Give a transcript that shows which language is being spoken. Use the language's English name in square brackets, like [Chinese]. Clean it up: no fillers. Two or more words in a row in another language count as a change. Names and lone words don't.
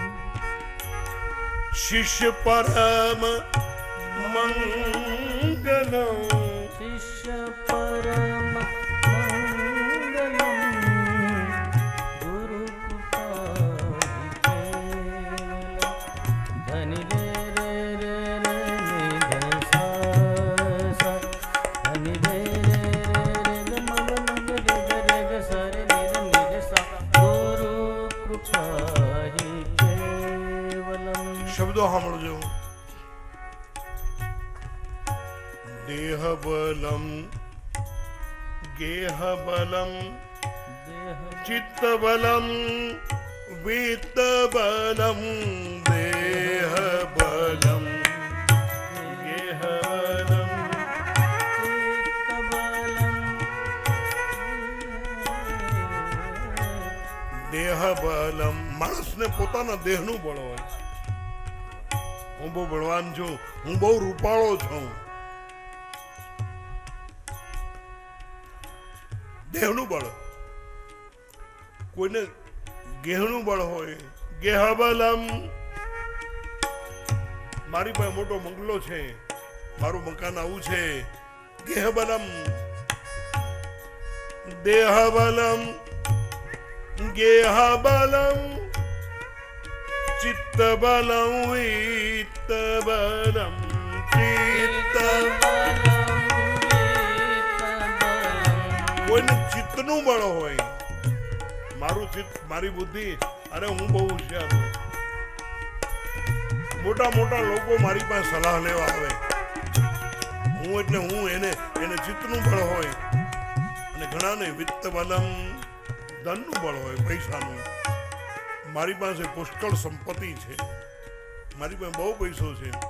[Sanskrit] शिष्य परम मंगलम शिष्य परम मंगलम गुरु कृपा हि केवलम धनि रे रे रे रे नि ध सा सा धनि रे रे रे रे म म ग ग रे ग सा रे नि रे सा गुरु कृपा हि केवलम [Gujarati] શબ્દો સાંભળજો [Sanskrit] देह बलम गेह बलम देह चित्त बलम वित्त बलम देह बलम गेह बलम देह बलम [Gujarati] માણસને પોતાના દેહનું બળ હોય હું બહુ બળવાન છું હું બહુ રૂપાળો છું દેહનું બળ કોઈને ગેહનું બળ હોય [Sanskrit] ગેહ બલમ [Gujarati] મારી પાસે મોટો બંગલો છે મારું મકાન આવું છે [Sanskrit] ગેહ બલમ દેહ બલમ गेह बलम चित्त [Gujarati] बलम वित्त बलम चित्त कोઈને ચિત્તનું બળ હોય મારું ચિત્ત મારી બુદ્ધિ અરે હું બહુ હોશિયાર છું મોટા મોટા લોકો મારી પાસે સલાહ લેવા આવે હું એટલે હું એને ચિત્તનું બળ હોય અને ઘણાને [Sanskrit] વિત્ત બલમ [Gujarati] ધનનું બળ હોય પૈસાનું મારી પાસે પુષ્કળ સંપત્તિ છે મારી પાસે બહુ પૈસો છે